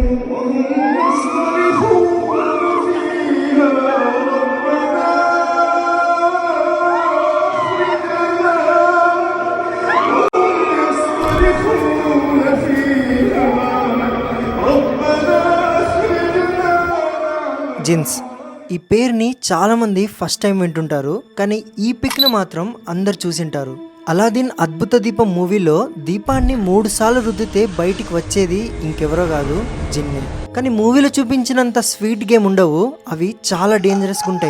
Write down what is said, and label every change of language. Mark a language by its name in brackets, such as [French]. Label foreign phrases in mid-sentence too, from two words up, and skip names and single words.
[Arabic] وهم يصطرخون فيها ربنا أخرجنا وهم يصطرخون فيها ربنا أخرجنا. [Telugu] జిన్స్ ఈ పేరుని చాలా మంది [English] first time [Telugu] వింటుంటారు, కానీ ఈ పిక్ని మాత్రం అందరు చూసింటారు. అలాదీన్ అద్భుత దీపం మూవీలో దీపాన్ని 3 సార్లు రుద్దితే బయటికి వచ్చేది ఇంకెవరో కాదు, జిన్నే. కానీ మూవీలో చూపించినంత [English] sweet game [Telugu] ఉండవు, అవి చాలా డేంజరస్గా ఉంటాయి.